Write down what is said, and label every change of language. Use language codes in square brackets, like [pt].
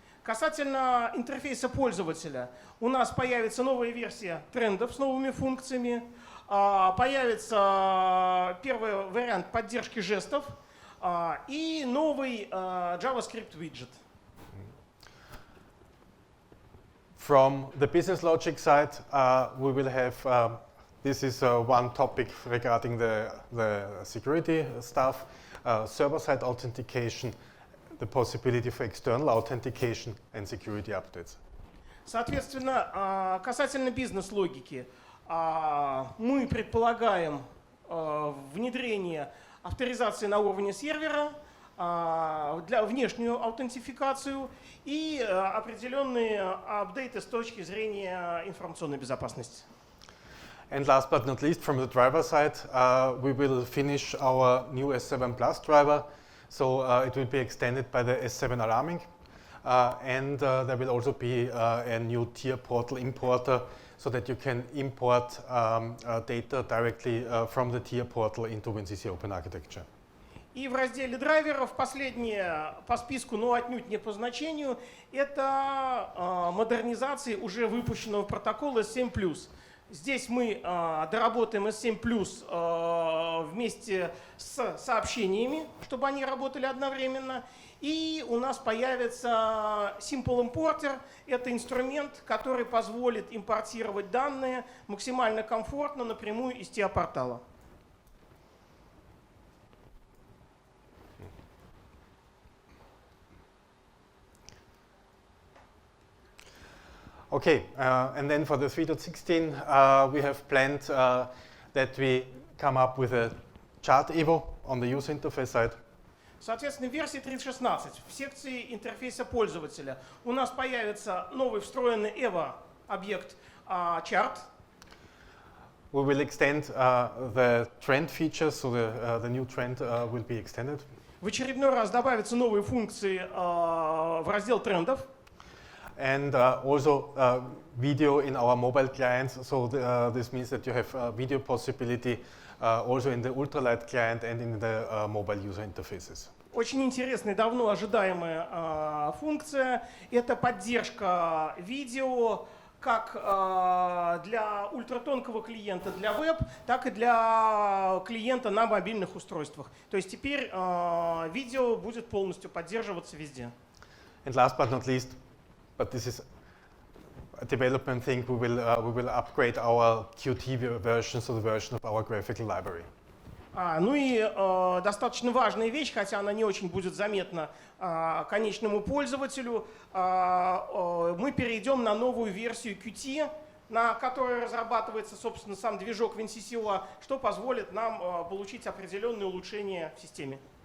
[ru] Касательно интерфейса пользователя, у нас появится новая версия трендов с новыми функциями, появится первый вариант поддержки жестов и новый JavaScript widget. [en] From the business logic side, we will have, this is one topic regarding the security stuff, server-side authentication, the possibility for external authentication and security updates. [ru] Соответственно, касательно бизнес-логики, мы предполагаем внедрение авторизации на уровне сервера, для внешнюю аутентификацию и определенные апдейты с точки зрения информационной безопасности. [en] And last but not least, from the driver side, we will finish our new S7 Plus driver. So it will be extended by the S7 alarming. And there will also be a new tier portal importer so that you can import data directly from the tier portal into WinCC Open Architecture. [ru] И в разделе драйверов последнее по списку, но отнюдь не по значению, это модернизация уже выпущенного протокола S7+. Здесь мы доработаем S7+, вместе с сообщениями, чтобы они работали одновременно. И у нас появится Simple Importer. Это инструмент, который позволит импортировать данные максимально комфортно напрямую из TIA-портала. [en] Okay, and then for the 3.16, we have planned that we come up with a chart evo on the user interface side. [ru] Соответственно, в версии 3.16 в секции интерфейса пользователя у нас появится новый встроенный EVO-объект chart. [en] We will extend the trend features, so the new trend will be extended. [ru] В очередной раз добавятся новые функции в раздел трендов. [en] And also video in our mobile clients, so this means that you have video possibility also in the ultralight client and in the mobile user interfaces. [ru] Очень интересная, давно ожидаемая функция – это поддержка видео как для ультратонкого клиента, для веб, так и для клиента на мобильных устройствах. То есть теперь видео будет полностью поддерживаться везде. [en] And last but not least, but this is a development thing, we will upgrade our Qt version, so the version of our graphical library. [ru] Ну и достаточно важная вещь, хотя она не очень будет заметна конечному пользователю, мы перейдем на новую версию Qt, на которой разрабатывается, собственно, сам движок WinCC OA, что позволит нам получить определенные улучшения в системе.